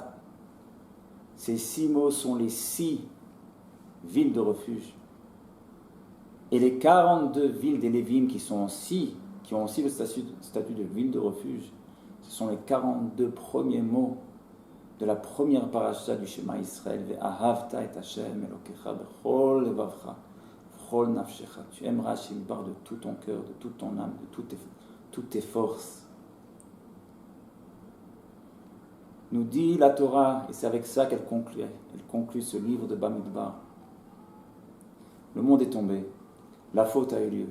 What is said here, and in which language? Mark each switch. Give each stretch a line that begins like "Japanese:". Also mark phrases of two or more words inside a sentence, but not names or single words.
French: Ces 6 mots sont les 6 villes de refuge. Et les 42 villes des Lévim qui ont aussi le statut de ville de refuge, ce sont les 42 premiers mots de la première paracha du Shema Israël.
Hebrew: ואהבת את השם אלוקיך בכל לבבך בכל נפשך.
French: Tu aimeras Hashem Bar de tout ton cœur, de toute ton âme, de toutes tes forces. Nous dit la Torah, et c'est avec ça qu'elle conclut. Elle conclut ce livre de Bamidbar. Le monde est tombé. La faute a eu lieu.